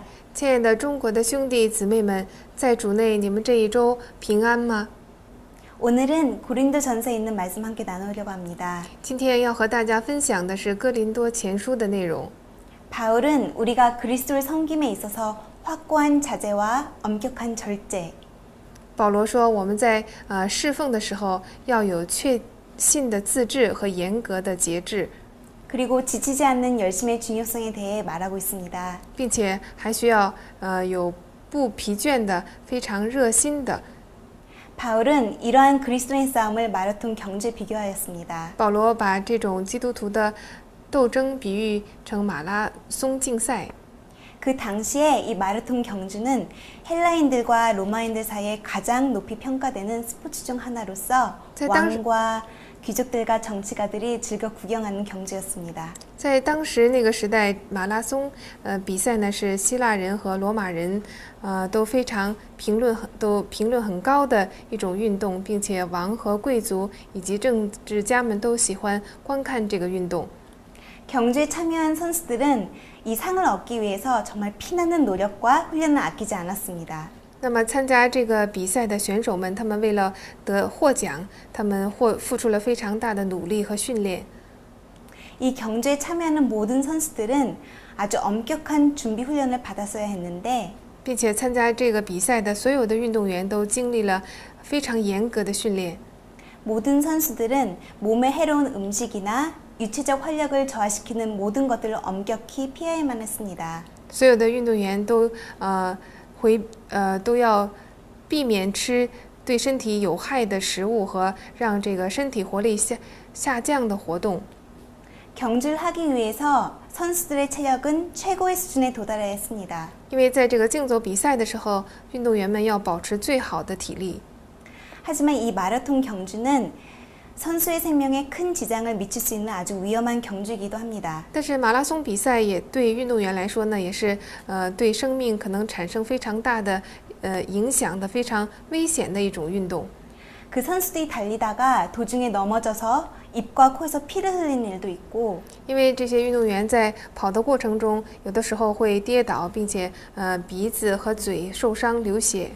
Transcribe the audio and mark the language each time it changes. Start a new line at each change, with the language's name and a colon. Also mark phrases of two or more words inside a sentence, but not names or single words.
Chinese: 亲爱的中国的兄弟姊妹们，在主内，你们这一周平安吗？
Korean: 오늘은 고린도전서에 있는 말씀 함께 나누려고 합니다.
Chinese: 今天要和大家分享的是哥林多前书的内容。
Korean: 바울은 우리가 그리스도를 섬김에 있어서 확고한 자제와 엄격한 절제,
Chinese: 保罗说，我们在侍奉的时候要有确信的自制和严格的节制，
Korean: 그리고 지치지 않는 열심의 중요성에 대해 말하고 있습니다.
Chinese: 并且还需要有不疲倦的、非常热心的。
Korean: 바울은 이러한 그리스도의 싸움을 마라톤 경주에 비교하였습니다.
Chinese: 保罗把这种基督徒的斗争比喻成马拉松竞赛。
Korean: 그 당시에 이 마라톤 경주는 헬라인들과 로마인들 사이에 가장 높이 평가되는 스포츠 중 하나로서 왕과 귀족들과 정치가들이 즐겨 구경하는 경주였습니다.
Chinese: 在当时那个时代，马拉松比赛呢是希腊人和罗马人都非常评论很高的一种运动，并且王和贵族以及政治家们都喜欢观看这个运动。
Korean: 경주에 참여한 선수들은 이 상을 얻기 위해서 정말 피나는 노력과 훈련을 아끼지 않았습니다.
Chinese: 那么参加这个比赛的选手们，他们为了获奖，他们付出了非常大的努力和训练。
Korean: 이 경주에 참여하는 모든 선수들은 아주 엄격한 준비 훈련을 받았어야 했는데
Chinese: 并且参加这个比赛的所有的运动员都经历了非常严格的训练。
Korean: 모든 선수들은 몸에 해로운 음식이나 유체적 활력을 저하시키는 모든 것들을 엄격히 피해야만 했습니다.
Chinese: 所有的运动员都要避免吃对身体有害的食物和让这个身体活力下降的活动。
Korean: 경주를 하기 위해서 선수들의 체력은 최고의 수준에 도달해야 했습니다.
Chinese: 因为在这个竞走比赛的时候，运动员们要保持最好的体力。
Korean: 하지만 이 마라톤 경주는 선수의 생명에 큰 지장을 미칠 수 있는 아주 위험한 경주이기도 합니다.
Chinese: 但是马拉松比赛也对运动员来说呢，也是对生命可能产生非常大的影响的非常危险的一种运动。
Korean: 그 선수들이 달리다가 도중에 넘어져서 입과 코에서 피를 흘리는 일도 있고
Chinese: 因为这些运动员在跑的过程中，有的时候会跌倒，并且鼻子和嘴受伤流血。